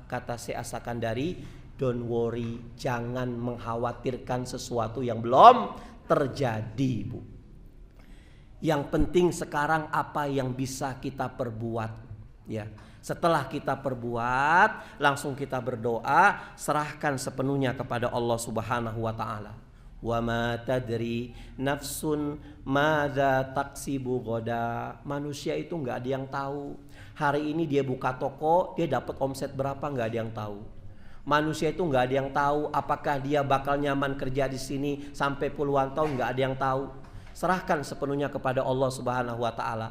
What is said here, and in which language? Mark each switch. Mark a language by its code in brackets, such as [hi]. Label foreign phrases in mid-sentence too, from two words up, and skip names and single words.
[id] Kata Syekh As-Sakandari, [en] don't worry, [id] jangan mengkhawatirkan sesuatu yang belum terjadi, Bu. Yang penting sekarang apa yang bisa kita perbuat, ya. Setelah kita perbuat, langsung kita berdoa, serahkan sepenuhnya kepada Allah [ar] سبحانه وتعالى. وما تدري نفس ماذا تكسب غدا. [id] Manusia itu enggak ada yang tahu. Hari ini dia buka toko, dia dapat omset berapa, enggak ada yang tahu. Manusia itu nggak ada yang tahu apakah dia bakal nyaman kerja di sini sampai puluhan tahun, nggak ada yang tahu. Serahkan sepenuhnya kepada Allah [ar] سبحانه وتعالى.